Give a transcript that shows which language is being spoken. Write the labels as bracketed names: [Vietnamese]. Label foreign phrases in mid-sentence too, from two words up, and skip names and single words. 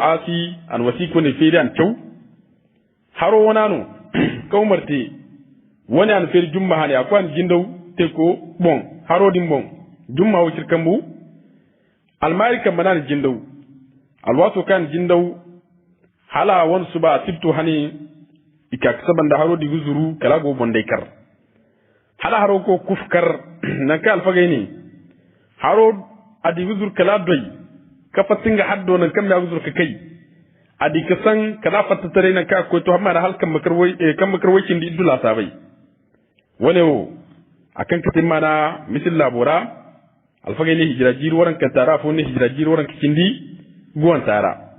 [Zarma] al-asi an wasiku ne fere an taw haro wonano ko marti woni an fere jumma hani akwan jindaw te ko bon haro dim bon jumma wo cirkambu almari kan manan jindaw alwato kan jindaw hala won suba tibtu hani ika saban da haro di guzuru kala go bonday kar hala haro ko kufkar nan ka alfagay ni haro adi guzur kala doy ka fatinga haddo nan kam ya guzur ka kai adi ka san kala fatatare nan ka ko to amma da halkan makarwai kan makarwai kin di dula sabai wane wo akan katin mana misil labora alfagay ni hijira jiru waran kan tara fo ni hijira jiru waran kindi guwan tara